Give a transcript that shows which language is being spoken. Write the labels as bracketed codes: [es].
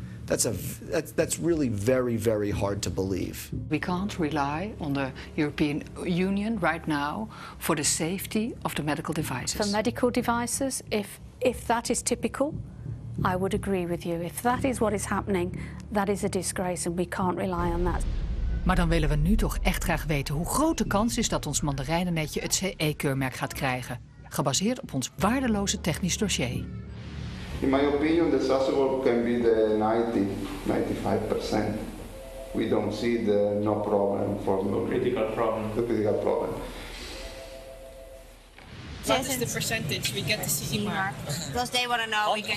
[en] That's really very, very hard to believe. We can't rely on the European Union right now for the safety of the medical devices. For medical devices, if that is typical, I would agree with you. If that is what is happening, that is a disgrace and we can't rely on that. [nl] Maar dan willen we nu toch echt graag weten hoe groot de kans is dat ons mandarijnennetje het CE-keurmerk gaat krijgen. Gebaseerd op ons waardeloze technisch dossier. [en] In my opinion, the successful can be the 90-95%. We don't see the no problem for the critical problem. What is the percentage we get the CE mark? Because they want to know we can